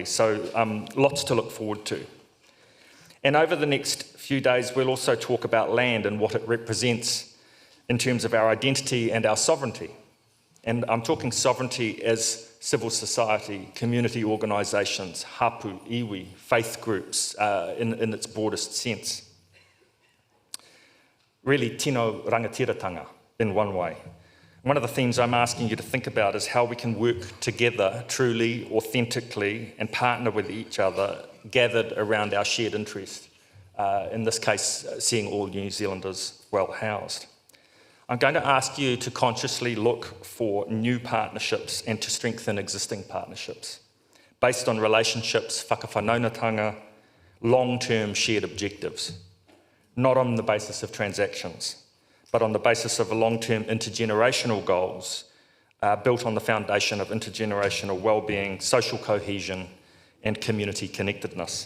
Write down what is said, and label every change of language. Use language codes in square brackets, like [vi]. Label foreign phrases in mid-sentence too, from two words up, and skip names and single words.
[en] So lots to look forward to. And over the next few days, we'll also talk about land and what it represents in terms of our identity and our sovereignty. And I'm talking sovereignty as civil society, community organisations, [mi] hapu, iwi, [en] faith groups in its broadest sense. Really, [mi] tino rangatiratanga [en] in one way. One of the themes I'm asking you to think about is how we can work together truly, authentically, and partner with each other, gathered around our shared interest. In this case, seeing all New Zealanders well housed. I'm going to ask you to consciously look for new partnerships and to strengthen existing partnerships based on relationships, whakawhanaunga, long-term shared objectives, not on the basis of transactions, but on the basis of long-term intergenerational goals built on the foundation of intergenerational well-being, social cohesion, and community connectedness.